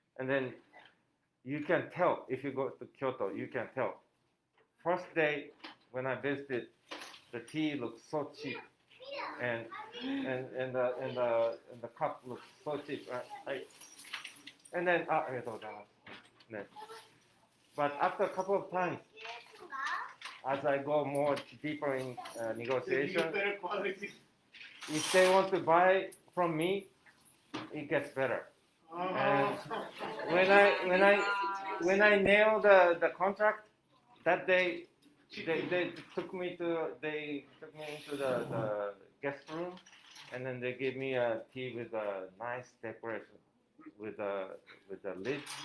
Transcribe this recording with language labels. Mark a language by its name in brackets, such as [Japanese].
[English] And then you can tell if you go to Kyoto, you can tell. First day when I visited, the tea looked so cheap, and the cup looked so cheap. [Japanese] And then ありがとうございます。ね。 [English] But after a couple of times, as I go more deeper in negotiation, if they want to buy from me, it gets better. And when I nailed the contract that day, they took me into the guest room, and then they gave me a tea with a nice decoration with the lid.